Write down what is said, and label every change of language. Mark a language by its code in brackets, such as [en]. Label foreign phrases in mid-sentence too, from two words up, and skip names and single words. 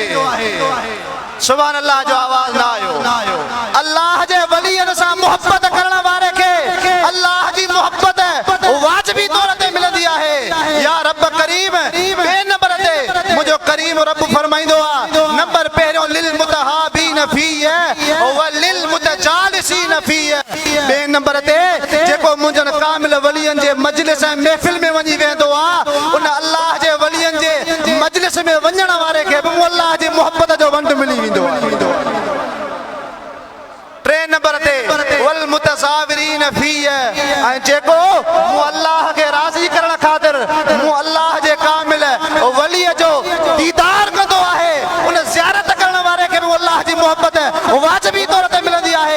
[sd] सुभान अल्लाह जो आवाज़ न आयो। अल्लाह जे वलियनि सां मुहब्बत करण वारे खे अल्लाह जी मुहब्बत वाजिबी तौर ते मिलंदी आहे। या रब करीम ॿिए नंबर ते मुंहिंजो करीम रब फरमाईंदो आहे, नंबर पहिरियों [ar] للمتحابين في وللمتجالسين في. [sd] ॿिए नंबर ते जेको मुंहिंजनि कामिल वलियनि जे मजलिस ऐं महफ़िल में वञी वेंदो आहे, उन अल्लाह जे वलियनि जे मजलिस में वञण वारे खे बि अल्लाह जी मुहब्बत जो वंड मिली वेंदो आहे। टे नंबर ते [ar] والمتزاورين في, [sd] ऐं जेको मूं अल्लाह खे राज़ी करण ख़ातिर मूं अल्लाह जे कामिल वलीअ जो दीदार कंदो आहे, उन ज़ियारत करण वारे खे बि अल्लाह जी मुहब्बत वाजिबी तौर ते मिलंदी आहे।